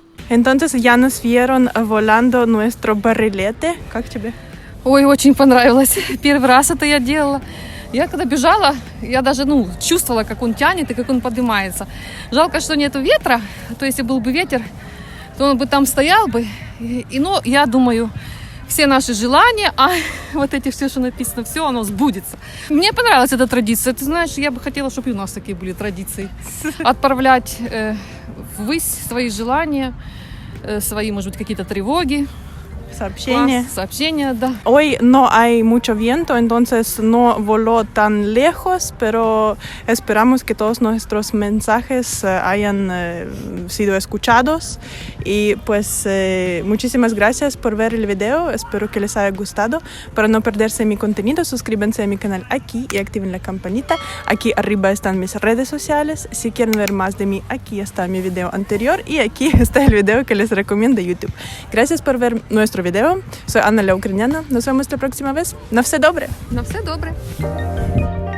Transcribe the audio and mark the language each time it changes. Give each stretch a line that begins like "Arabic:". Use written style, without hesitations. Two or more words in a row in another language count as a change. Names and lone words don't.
Spanish: Entonces ya nos vieron volando nuestro barrilete.
Russian: Как тебе? Ой, очень понравилось. Первый раз это я делала. Я когда бежала, я даже чувствовала, как он тянет и как он поднимается. Жалко, что нету ветра. То если был бы ветер, то он бы там стоял бы. Но я думаю, все наши желания, а вот эти все, что написано, все оно сбудется. Мне понравилась эта традиция. Ты знаешь, я бы хотела, чтобы и у нас такие были традиции. Отправлять ввысь свои желания, свои, может быть, какие-то тревоги. Сообщение. Сообщения, да.
Spanish: Hoy no hay mucho viento, entonces no voló tan lejos, pero esperamos que todos nuestros mensajes hayan sido escuchados. Y pues muchísimas gracias por ver el video, espero que les haya gustado. Para no perderse mi contenido, suscríbanse a mi canal aquí y activen la campanita. Aquí arriba están mis redes sociales. Si quieren ver más de mí, aquí está mi video anterior y aquí está el video que les recomiendo YouTube. Gracias por ver nuestro video. Soy Anna la Ucraniana. Nos vemos la próxima vez.
Ukrainian: На все добре! На все добре.